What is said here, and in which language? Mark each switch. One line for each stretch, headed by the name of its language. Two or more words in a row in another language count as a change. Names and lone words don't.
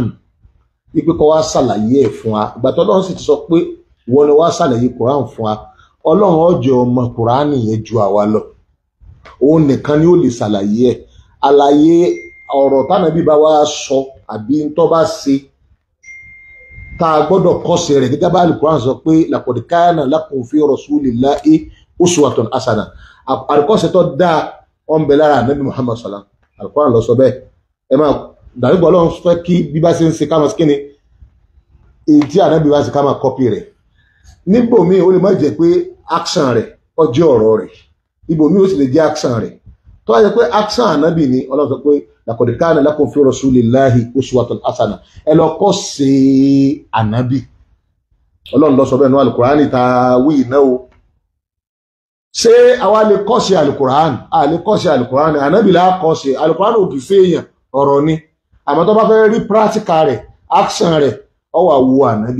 Yoruba: Wípé kó wá ṣàlàyé ẹ̀ fún wa. Ìgbà tó Ọlọ́run sì ti sọ pé ìwọ ni wá ṣàlàyé Qur'an fún wa. Ọlọ́run ó jẹ́ ọmọ Qur'an yẹn ju àwa lọ. Òun nìkan ni ó lè ṣàlàyé ẹ̀. Àlàyé ọ̀rọ̀ tánàbí bá wá sọ àbí tó bá ṣe tá a gbọ́dọ̀ kọ́ṣe rẹ̀ gẹ́gẹ́ bá Al-Qur'an sọ pé
Arabic: لقد كان لكم في رسول الله أسوة حسنة.
Yoruba: Àríkọ́ṣe tó dáa ó ń bẹ lára Ànábì Muhammad sallam. Al-Qur'an ló sọ bẹ́ẹ̀. Ẹ máa dàbí Ọlọ́run fẹ́ kí bí bá ṣe ń ṣe ká máa kíni èyí tí Ànábì bá ṣe ká máa kọ́pì rẹ̀. Níbòmíì ó lè má jẹ́ pé action rẹ̀ ó jẹ́ ọ̀rọ̀ rẹ̀. Ibòmíì ó sì lè jẹ́ action rẹ̀. Tó bá jẹ́ pé action Ànábì ni Ọlọ́run sọ pé
Arabic: لقد كان لكم في رسول الله أسوة حسنة.
Yoruba: Ẹ lọ kọ́ sí Ànábì. Ọlọ́run ló sọ bẹ́ẹ̀ nínú Al-Qur'an tá wí náà o. Ṣé àwa lè kọ́ sí Al-Qur'an? A lè kọ́ sí Al-Qur'an. Ànábì là kọ́ sí. Al-Qur'an ò kì í fẹ́ èèyàn ọ̀rọ̀ ni. Àmọ́ tó bá fẹ́ rí practical rẹ̀, action rẹ̀, ó wá wo Ànábì.